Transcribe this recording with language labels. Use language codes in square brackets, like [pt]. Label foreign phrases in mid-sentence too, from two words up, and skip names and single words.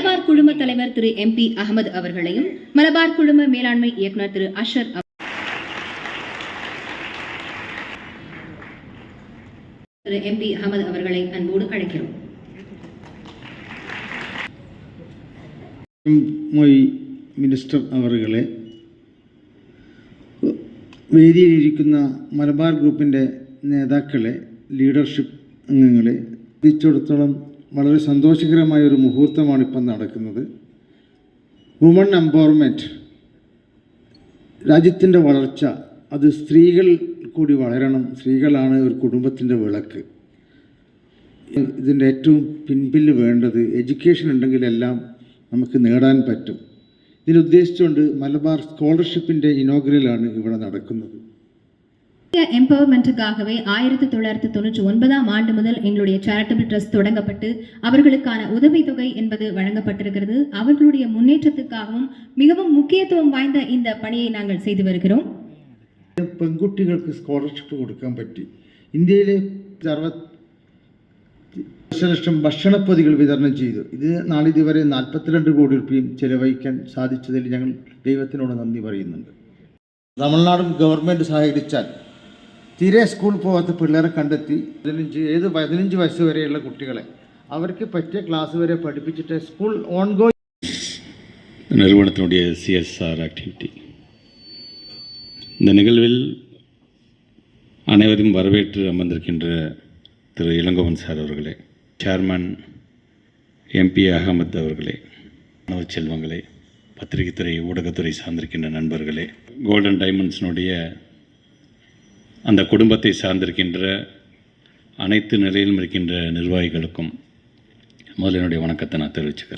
[ta] குழும தலைவர் திரு MP அகமது அவர்களையும் மலபார் குழும மேலாண்மை இயக்குனர் திரு அஷர் திரு MP அகமது அவர்களை அன்போடு அழைக்கிறோம். [ml] മിനിസ്റ്റർ അവറുകളെ, വേദിയിലിരിക്കുന്ന മലബാർ ഗ്രൂപ്പിൻ്റെ നേതാക്കളെ, ലീഡർഷിപ്പ് അംഗങ്ങളെ എത്തിച്ചിടത്തോളം വളരെ സന്തോഷകരമായ ഒരു മുഹൂർത്തമാണ് ഇപ്പം നടക്കുന്നത്. [en] woman empowerment, [ml] രാജ്യത്തിൻ്റെ വളർച്ച, അത് സ്ത്രീകൾ കൂടി വളരണം. സ്ത്രീകളാണ് ഒരു കുടുംബത്തിൻ്റെ വിളക്ക്. ഇതിൻ്റെ ഏറ്റവും പിൻപില് വേണ്ടത് എഡ്യൂക്കേഷൻ ഉണ്ടെങ്കിലെല്ലാം നമുക്ക് നേടാൻ പറ്റും. ഇതിനുദ്ദേശിച്ചുകൊണ്ട് മലബാർ സ്കോളർഷിപ്പിൻ്റെ ഇനോഗ്രലാണ് ഇവിടെ നടക്കുന്നത്. [ta] எம்பவர்மெண்ட்டுக்காகவே 1999ஆம் ஆண்டு முதல் எங்களுடைய [en] charitable trust [ta] தொடங்கப்பட்டு அவர்களுக்கான உதவித்தொகை என்பது வழங்கப்பட்டிருக்கிறது. அவர்களுடைய முன்னேற்றத்துக்காகவும் மிகவும் முக்கியத்துவம் வாய்ந்த இந்த பணியை நாங்கள் செய்து வருகிறோம். [ml] പെൺകുട്ടികൾക്ക് സ്കോളർഷിപ്പ് കൊടുക്കാൻ പറ്റി. ഇന്ത്യയിലെ 60 ലക്ഷം ഭക്ഷണപ്പൊതികൾ വിതരണം ചെയ്തു. ഇത് നാളിതുവരെ 42 കോടി രൂപയും ചെലവഴിക്കാൻ സാധിച്ചതിൽ ഞങ്ങൾ ദൈവത്തിനോട് നന്ദി പറയുന്നുണ്ട്. തമിഴ്നാടും ഗവൺമെൻറ് സഹകരിച്ചാൽ തീരെ സ്കൂൾ പോകാത്ത പിള്ളേരെ കണ്ടെത്തി 15 വയസ്സ് വരെയുള്ള കുട്ടികളെ അവർക്ക് പറ്റിയ ക്ലാസ് വരെ പഠിപ്പിച്ചിട്ട് [en] school ongoing நிறுவனத்தினுடைய CSR activity. [ta] இந்த நிகழ்வில் அனைவரும் வரவேற்று அமர்ந்திருக்கின்ற திரு இளங்கோவன் சார் அவர்களே, சேர்மன் MP அகமது அவர்களே, மாணவ செல்வங்களே, பத்திரிகைத்துறை ஊடகத்துறை சார்ந்திருக்கின்ற நண்பர்களே, கோல்டன் டைமண்ட்ஸினுடைய அந்த குடும்பத்தை சார்ந்திருக்கின்ற அனைத்து நிலையிலும் இருக்கின்ற நிர்வாகிகளுக்கும் முதல்ல என்னுடைய வணக்கத்தை நான் தெரிவிச்சுக்கிறேன்.